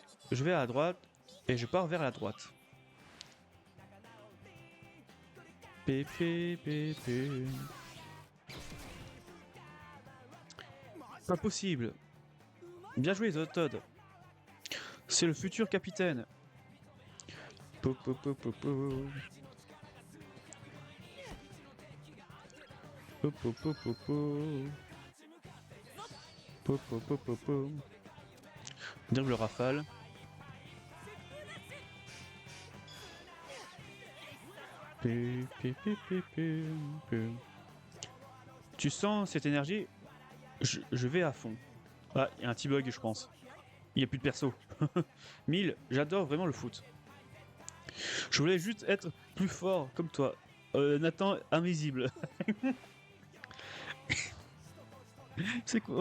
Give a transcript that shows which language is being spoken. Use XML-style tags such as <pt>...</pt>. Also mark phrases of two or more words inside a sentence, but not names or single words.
<fr>Je vais à droite et je pars vers la droite. Pas possible. Bien joué, Todd. C'est le futur capitaine. Po, po, po, po, po. Po, po, po, po, po. Po, po, po, po, po. Dribble rafale. Pi, pi, pi, pi, pi, pi. Tu sens cette énergie? Je vais à fond. Ah, il y a un petit bug, je pense. Il n'y a plus de perso. 1000, j'adore vraiment le foot. Je voulais juste être plus fort comme toi. Nathan invisible. C'est quoi?</fr>